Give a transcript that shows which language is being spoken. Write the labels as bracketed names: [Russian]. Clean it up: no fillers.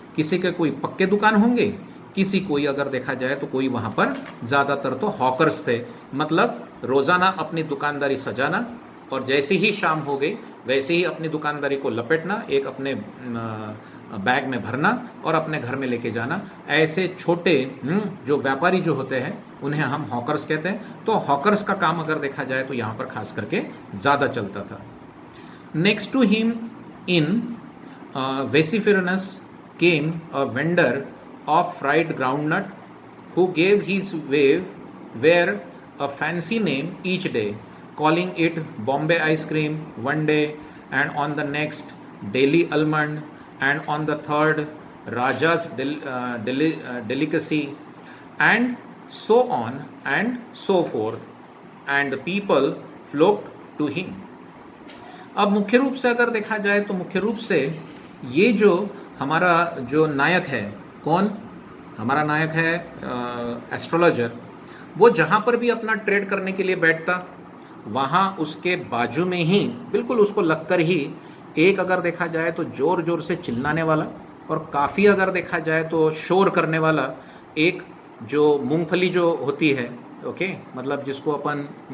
[Hindi] किसी के कोई पक्के दुकान होंगे, किसी कोई अगर देखा जाए तो कोई वहाँ पर ज़्यादातर तो हॉकर्स थे, मतलब रोज़ाना अपनी दुकानदारी सजाना और जैसे ही शाम हो गई वैसे ही अपनी दुकानदारी को लपेटना, एक अपने बैग में भरना और अपने घर में लेके जाना। ऐसे छोटे जो व्यापारी जो होते हैं उन्हें हम हॉकर्स कहते हैं। तो हॉकर्स का काम अगर देखा जाए तो यहाँ पर खास करके ज़्यादा चलता था। [English] Next to him in vociferousness came a vendor of fried groundnut who gave his wear a fancy name each day, calling it Bombay ice cream one day, and on the next Delhi almond, and on the third Raja's delicacy, and so on and so forth, and the people flocked to him. [Hindi] अब मुख्य रूप से अगर देखा जाए तो मुख्य रूप से ये जो हमारा जो नायक है, कौन हमारा नायक है, एस्ट्रोलॉजर, वो जहाँ पर भी अपना ट्रेड करने के लिए बैठता वहाँ उसके बाजू में ही बिल्कुल उसको लगकर ही एक अगर देखा जाए तो ज़ोर ज़ोर से चिल्लाने वाला और काफ़ी अगर देखा जाए तो शोर करने वाला एक जो मूंगफली जो होती है, ओके, मतलब जिसको अपन